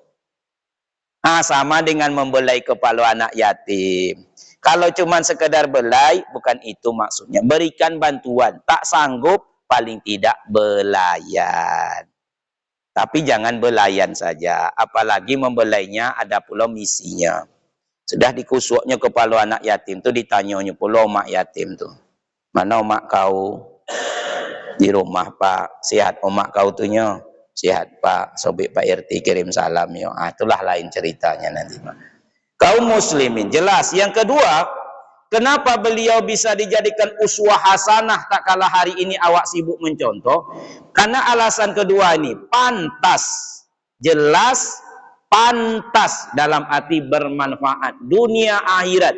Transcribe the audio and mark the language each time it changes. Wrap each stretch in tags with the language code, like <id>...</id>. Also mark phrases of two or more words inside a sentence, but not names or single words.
<id>Nah, sama dengan membelai kepala anak yatim. Kalau cuma sekedar belai, bukan itu maksudnya. Berikan bantuan. Tak sanggup, paling tidak belayan. Tapi jangan belayan saja. Apalagi membelainya ada pula misinya. Sudah dikusuknya kepala anak yatim tu ditanyanya pula mak yatim tu. Mana mak kau? Di rumah Pak. Sehat mak kau tu nya? Sehat Pak. Sobek Pak RT kirim salam ya. Itulah lain ceritanya nanti Pak. Kaum muslimin jelas. Yang kedua, kenapa beliau bisa dijadikan</id> <ar>uswah hasanah</ar> <id>tak kala hari ini awak sibuk mencontoh? Karena alasan kedua ini pantas, jelas, pantas dalam arti bermanfaat dunia akhirat.</id>